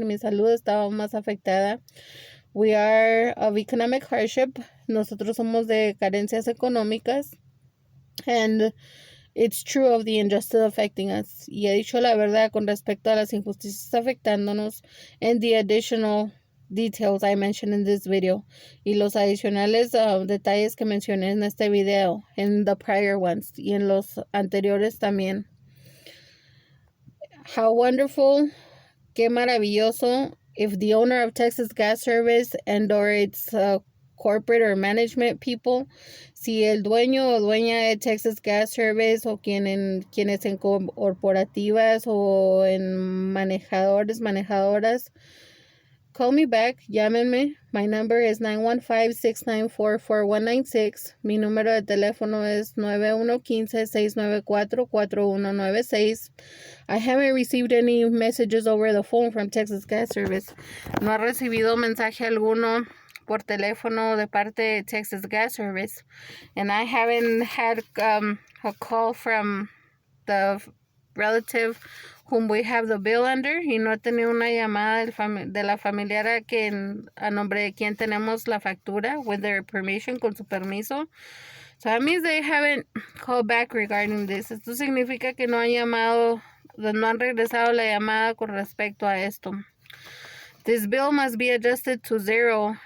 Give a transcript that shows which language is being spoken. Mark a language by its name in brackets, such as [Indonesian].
[Spanish] Mi salud está más afectada. [English] We are of economic hardship. [Spanish] Nosotros somos de carencias económicas. [English] And it's true of the injustice affecting us. [Spanish] Y he dicho la verdad con respecto a las injusticias afectándonos [English] and the additional details I mentioned in this video. [Spanish] Y los adicionales detalles que mencioné en este video, en [English] the prior ones, [Spanish] y en los anteriores también. [English] How wonderful, [Spanish] qué maravilloso, [English] if the owner of Texas Gas Service and or its corporate or management people, [Spanish] si el dueño o dueña de Texas Gas Service o quienes en corporativas o en manejadoras, [English] call me back, [Spanish] llámenme. [English] My number is 915-694-4196. [Spanish] Mi número de teléfono es 9115-694-4196. [English] I haven't received any messages over the phone from Texas Gas Service. [Spanish] No he recibido mensaje alguno por teléfono de parte de Texas Gas Service. [English] And I haven't had a call from the relative whom we have the bill under, [Spanish] y no he tenido una llamada de la familiar a nombre de quien tenemos la factura, [English] with their permission, [Spanish] con su permiso. [English] So that means they haven't called back regarding this. [Spanish] Esto significa que no han regresado la llamada con respecto a esto. [English] This bill must be adjusted to 0.